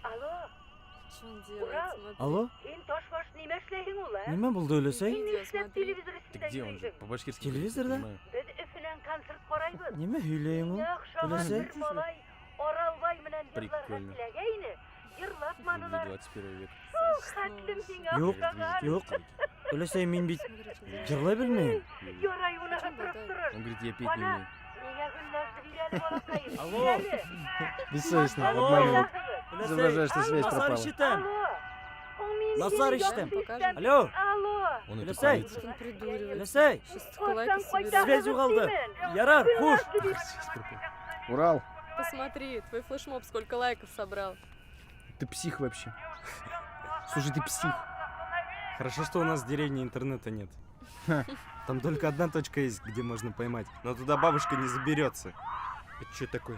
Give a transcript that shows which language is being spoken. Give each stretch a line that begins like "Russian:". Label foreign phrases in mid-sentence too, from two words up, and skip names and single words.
Russian: Что он делает? Смотри. Алло?
Uzbek: Nima bo'ldi o'ylasang?
Russian: Видео смотри. Ты где он же? По-башкирски.
Uzbek: Televizorda?
Russian: не понимаю.
Uzbek: Nima uylayman? O'ylasang?
Russian: Прикольно. Любви 21 века.
Tatar: Юк, юк. Өлесей, мин бит җырлай белмим.
Russian: Он говорит, я петь не умею. Алло. Бессовестно, Алло. обманывает.
Tatar: Өлесей,
Russian: Изображаешь, что связь
Tatar: Насар
Russian: пропала.
Tatar: ишетәм. Насар ишетәм.
Russian: Алло. Он это
Tatar: Өлесей.
Russian: полиция. Он придуривается.
Tatar: Өлесей.
Russian: Сейчас лайка соберет.
Tatar: Связь югалды. Ярар, хуш.
Russian: Урал, Посмотри, твой флешмоб сколько лайков собрал. ты псих вообще. Слушай, ты псих. Хорошо, что у нас в деревне интернета нет. Ха. Там только одна точка есть, где можно поймать. Но туда бабушка не заберется. Это что такое?